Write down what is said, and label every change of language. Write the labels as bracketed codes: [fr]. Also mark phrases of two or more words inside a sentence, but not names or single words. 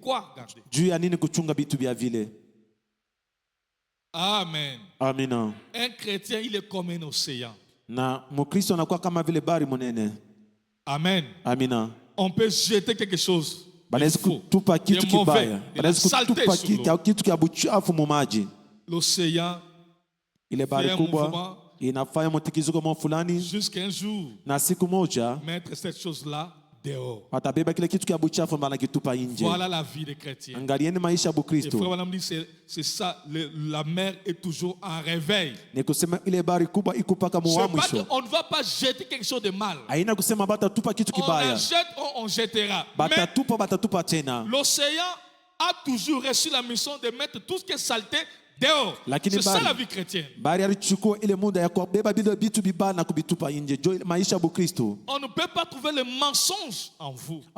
[fr] Amen. [sw] Amina. [fr] Un chrétien, il est comme un océan. Amen. [sw] Amina. [fr] On peut jeter quelque chose. L'océan [sw] ile bahari kubwa inafanya mtikiziko fulani [fr] jusqu'à un jour [sw] na siku moja [fr] mettre cette chose là dehors. [sw] Watabeba kile kitu kia buchafu mbana kitupa nje. [fr] Voilà la vie des chrétiens. [sw] Angalieni maisha ya Kristo. [fr] Frère Branham dit c'est ça, la mer est toujours en réveil. [sw] Ni kusema ile bahari kubwa iko paka mwisho. [fr] On ne va pas jeter quelque chose de mal. [sw] Haina kusema batatupa kitu kibaya. [fr] On jette, on jettera. [sw] Batatupa tena. [fr] L'océan a toujours reçu la mission de mettre tout ce qui est saleté dehors. C'est ça la vie chrétienne. On ne peut pas trouver le mensonge en vous.